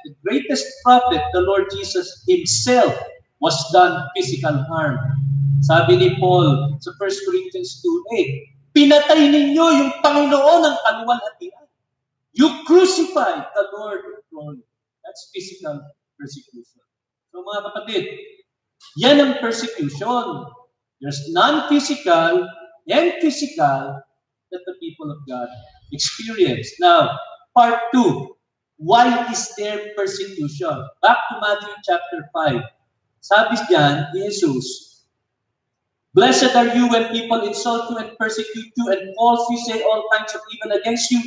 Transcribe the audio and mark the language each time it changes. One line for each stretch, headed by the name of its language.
English: The greatest prophet, the Lord Jesus himself, was done physical harm.
Filipino: Sabi ni Paul sa 1 Corinthians 2:8, pinatay ninyo yung Panginoon ng kaluwalhatian.
English: You crucified the Lord of glory. That's physical persecution.
Filipino: So mga kapatid, yan ang persecution.
English: There's non-physical and physical that the people of God experience. Now, part 2. Why is there persecution? Back to Matthew chapter 5.
Filipino: Sabi diyan ni Jesus,
English: blessed are you when people insult you and persecute you and falsely say all kinds of evil against you.